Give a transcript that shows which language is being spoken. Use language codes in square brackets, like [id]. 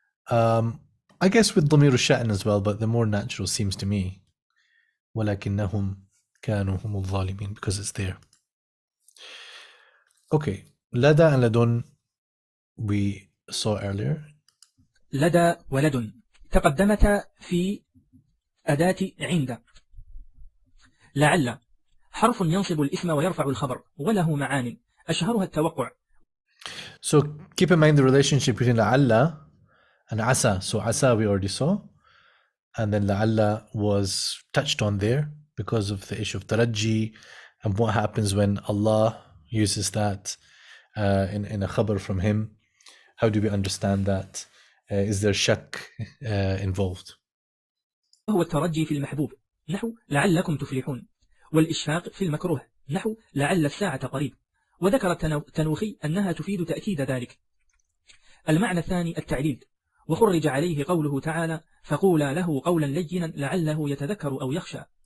[en] I guess with ضمير الشأن as well, but the more natural seems to me [ar] وَلَكِنَّهُمْ كَانُوا هُمُ الظَّالِمِينَ, [en] because it's there. Okay, لدى and لدن we saw earlier. [ar] لدى ولدن تقدمتا في أداة عند. لعل حرف ينصب الاسم ويرفع الخبر وله معان أشهرها التوقع. [en] So keep in mind the relationship between لعل and asa. So asa we already saw, and then لعل was touched on there because of the issue of taraji and what happens when Allah uses that in a khabar from him, How do we understand that? Is there shak involved? [ar] هو الترجي في المحبوب نحو لعلكم تفلحون، والإشفاق في المكروه نحو لعل الساعة قريب، وذكر التنوخي أنها تفيد تأكيد ذلك. المعنى الثاني التعليل، وخرج عليه قوله تعالى فقولا له قولا لينا لعله يتذكر أو يخشى.